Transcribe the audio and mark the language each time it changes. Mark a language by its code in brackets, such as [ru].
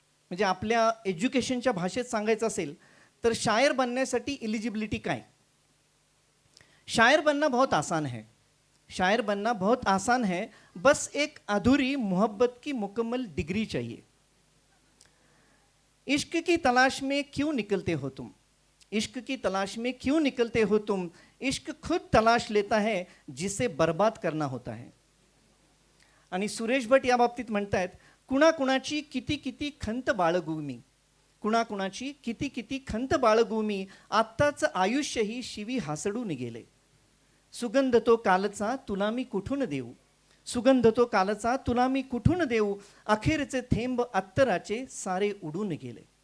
[mr] म्हणजे आपल्या एज्युकेशनच्या भाषेत सांगायचं असेल तर शायर बनण्यासाठी एलिजिबिलिटी काय? [hi] शायर बनना बहुत आसान है. शायर बनना बहुत आसान है, बस एक अधूरी मोहब्बत की मुकम्मल डिग्री चाहिए. इश्क की तलाश में क्यों निकलते हो तुम? इश्क की तलाश में क्यों निकलते हो तुम? इश्क खुद तलाश लेता है जिसे बर्बाद करना होता है. [mr] आणि सुरेश भट या बाबतीत म्हणतायत, कुणाकुणाची किती किती खंत बाळगू मी, कुणाकुणाची किती किती खंत बाळगू मी, आत्ताचं आयुष्यही शिवी हासडून गेले. सुगंध तो कालचा तुला मी कुठून देऊ, सुगंध तो कालचा तुला मी कुठून देऊ, अखेरचे थेंब अत्तराचे सारे उडून गेले.